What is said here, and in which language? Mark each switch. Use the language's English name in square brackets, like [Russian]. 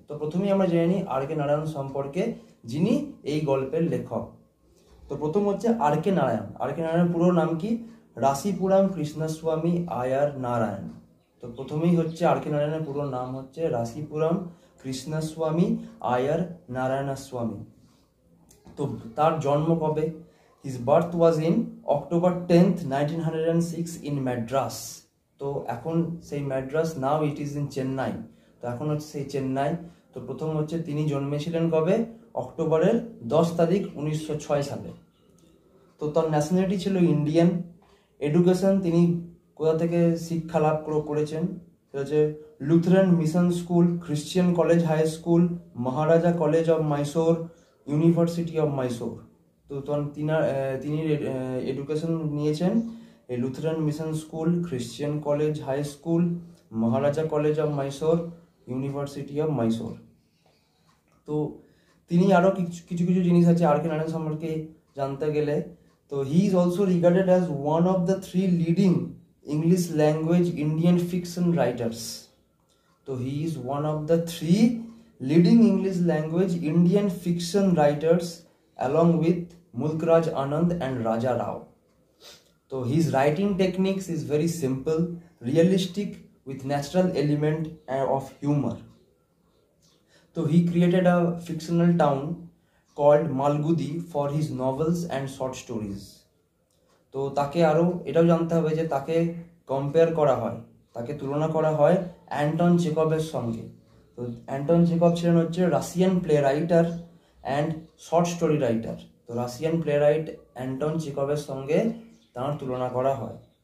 [Bangla] তো প্রথমেই আমরা জেনে নিই আর.কে. নারায়ণ সম্পর্কে, যিনি এই গল্পের লেখক। তো প্রথম হচ্ছে আর.কে. নারায়ণ। আর.কে. নারায়ণ পুরো নাম কি? রাশিপুরাম কৃষ্ণস্বামী আয়ার নারায়ণ। তো প্রথমেই হচ্ছে আর.কে. নারায়ণের পুরো নাম হচ্ছে রাশিপুরাম কৃষ্ণস্বামী আয়ার নারায়ণস্বামী। তো তার জন্ম কবে? [English] His birth was in October 10th, 1906 in Madras. [Bangla] তো এখন সেই [English] Madras, now it is in Chennai. [Bangla] তো এখন হচ্ছে সেই চেন্নাই। তো প্রথম হচ্ছে তিনি জন্মেছিলেন কবে? অক্টোবরের 10 তারিখ 1906 সালে। তো তার ন্যাশনালিটি ছিল ইন্ডিয়ান। এডুকেশন তিনি কোথা থেকে শিক্ষা লাভ করেছেন? সেটা হচ্ছে লুথরান mission school, Christian college high school, Maharaja college of Mysore, university of Mysore. তো তিনি এডুকেশন নিয়েছেন এই লুথরান mission school, Christian college high school, Maharaja college of Mysore, university of Mysore. তো তিনি আরও কিছু জিনিস আছে আর.কে. নারায়ণ সম্পর্কে জানতে গেলে। [English] তো he is also regarded as one of the 3 leading English language Indian fiction writers. তো he is one of the 3 leading English language Indian fiction writers along with Mulkraj Anand and Raja Rao. So his writing techniques is very simple, realistic with natural element of humor. So he created a fictional town called Malgudi for his novels and short stories. [Bangla] তো তাকে আরও এটাও জানতে হবে যে তাকে compare করা হয়, তাকে তুলনা করা হয় অ্যান্টন চেকভের সঙ্গে। তো অ্যান্টন চেকভ ছিলেন হচ্ছে Russian play writer and short story writer. তো রাশিয়ান প্লে রাইট অ্যান্টন চেকভের সঙ্গে তার তুলনা করা হয়।